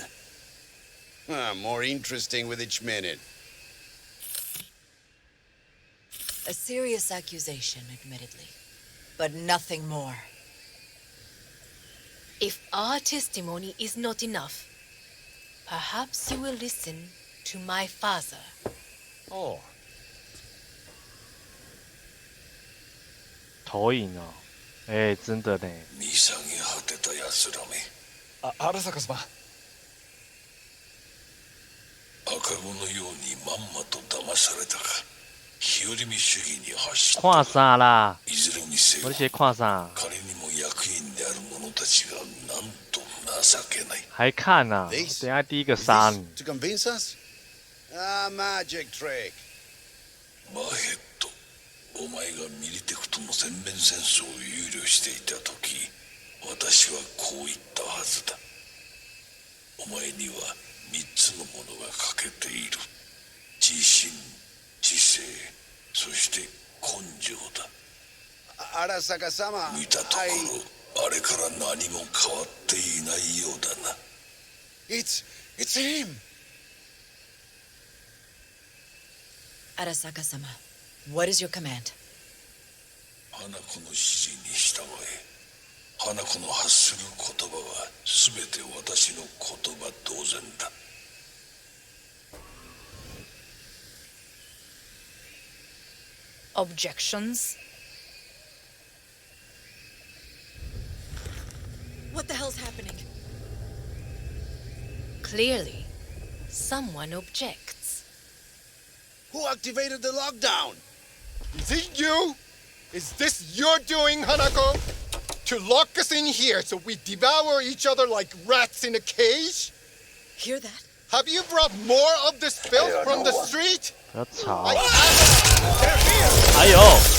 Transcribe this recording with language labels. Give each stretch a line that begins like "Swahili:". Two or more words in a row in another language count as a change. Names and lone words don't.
English: More interesting with each minute. A serious accusation, admittedly. But nothing more. If our testimony is not enough, perhaps you will listen to my father. Oh.
Chinese: 投影哦，哎，真的呢。
Japanese: 見下げ果てた奴らめ。荒坂様。赤子のようにまんまと騙されたか。日和見主義に走った。
Chinese: 看啥啦？
Japanese: いずれにせよ。
Chinese: 我些看啥？
Japanese: 彼にも役員である者たちがなんと情けない。
Chinese: 还看啊？等下第一个杀你。
English: To convince us? Ah, magic trick.
Japanese: マヘッド。お前がミリテクとの全面戦争を憂慮していた時、私はこう言ったはずだ。お前には3つのものが欠けている。自信、知性、そして根性だ。 Arasaka様、見たところ、あれから何も変わっていないようだな。
English: It's him! Arasaka-sama, what is your command?
Japanese: 花子の指示に従え。花子の発する言葉は全て私の言葉同然だ。
English: Objections? What the hell's happening? Clearly, someone objects. Who activated the lockdown? Is it you? Is this your doing, Hanako? To lock us in here so we devour each other like rats in a cage? Hear that? Have you brought more of this filth from the street?
Chinese: 不要吵！
English: They're here!
Chinese: 哎呦！